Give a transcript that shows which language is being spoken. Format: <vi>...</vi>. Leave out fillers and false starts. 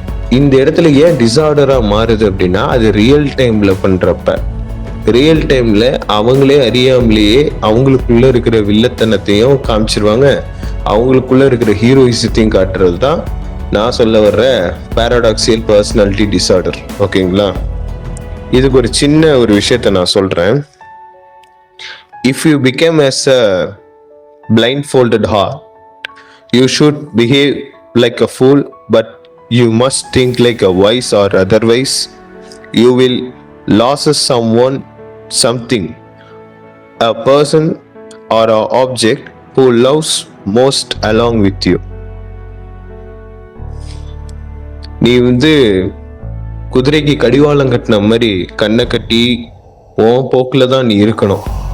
<ta>இந்த இடத்துல ஏன் டிசார்டரா மாறுது அப்படின்னா அது ரியல் டைம்ல பண்றப்ப, ரியல் டைம்ல அவங்களே அறியாமலேயே அவங்களுக்குள்ள இருக்கிற வில்லத்தனத்தையும் காமிச்சிருவாங்க, அவங்களுக்குள்ள இருக்கிற ஹீரோயிசத்தையும் காட்டுறது தான் நான் சொல்ல வர்ற பேரடாக்சியல் பர்சனாலிட்டி டிசார்டர். ஓகேங்களா? இதுக்கு ஒரு சின்ன ஒரு விஷயத்த நான் சொல்றேன்.</ta> <en>If you become as a blindfolded heart, you should behave like a fool, but you must think like a wise, or otherwise you will lose someone, something, a person or an object who loves most along with you.</en> <ta>நீ குதிரைக்கு கடிவாளம் கட்டின மாதிரி கண்ணை கட்டி உன் போக்குல தான் நீ இருக்கணும்.</ta>